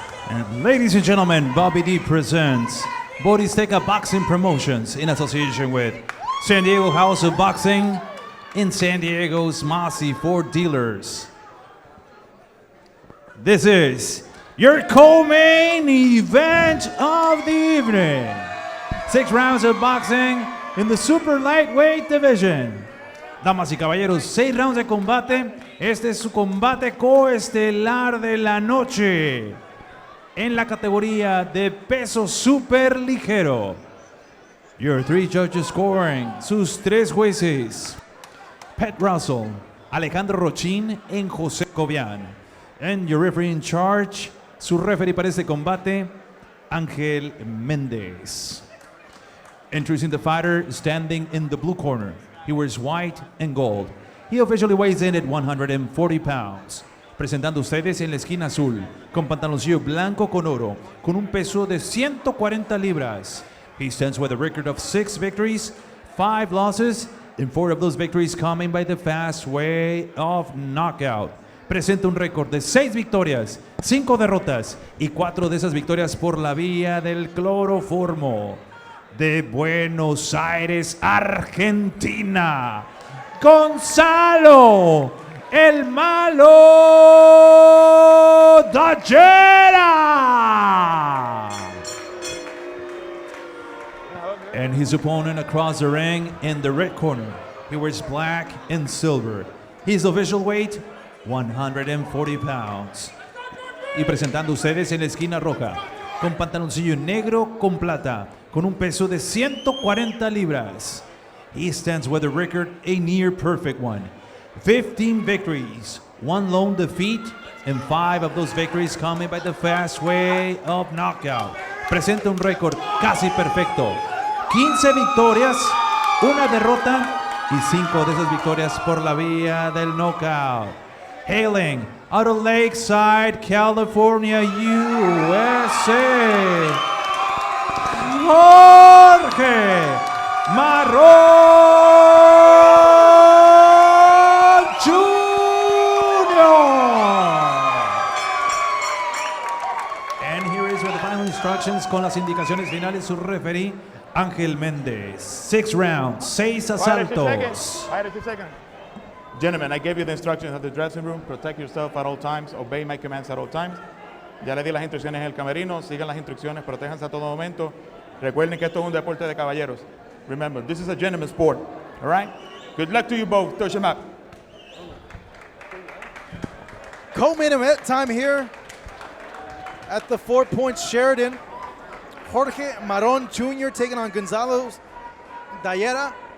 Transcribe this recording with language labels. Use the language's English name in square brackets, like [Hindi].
[English] And ladies and gentlemen, Bobby D presents Boristeca Boxing Promotions in association with San Diego House of Boxing in San Diego's Mossy Ford Dealers. This is your co-main event of the evening. 6 rounds of boxing in the super lightweight division. [Spanish] Damas y caballeros, 6 rounds de combate. Este es su combate coestelar de la noche. En la categoría de peso super ligero. [English] Your 3 judges scoring, [Spanish] sus 3 jueces. [English] Pat Russell, Alejandro Rochín and José Cobian. And your referee in charge, [Spanish] su referee para este combate, [English] Ángel Méndez. Introducing the fighter standing in the blue corner. He wears white and gold. He officially weighs in at 140 pounds. [Spanish] Presentando ustedes en la esquina azul, con pantaloncillo blanco con oro, con un peso de 140 libras. [English] He stands with a record of 6 victories, 5 losses, and 4 of those victories coming by the fast way of knockout. [Spanish] Presenta un récord de 6 victorias, 5 derrotas y 4 de esas victorias por la vía del cloroformo. De Buenos Aires, Argentina, Gonzalo El Malo Dallera. [English] And his opponent across the ring in the red corner. He wears black and silver. His official weight, 140 pounds. [Spanish] Y presentando ustedes en la esquina roja, con pantaloncillo negro con plata, con un peso de 140 libras. [English] He stands with a record, a near perfect one. 15 victories, 1 lone defeat, and 5 of those victories coming by the fast way of knockout. [Spanish] Presenta un récord casi perfecto. 15 victorias, 1 derrota y 5 de esas victorias por la vía del knockout. [English] Hailing out of Lakeside, California, USA, Jorge Marron Jr. And here is with the final instructions [Spanish] con las indicaciones finales su referee Ángel Méndez. [English] 6 rounds, 6 asaltos. Gentlemen, I gave you the instructions at the dressing room. Protect yourself at all times. Obey my commands at all times. [Spanish] Ya le di las instrucciones en el camerino. Sigan las instrucciones. Protéjanse a todo momento. Recuerden que esto es un deporte de caballeros. [English] Remember, this is a gentleman's sport. All right? Good luck to you both. Touch them up. Co-main event time here at the 4 Points Sheridan. Jorge Marron Jr. taking on Gonzalo Dallera.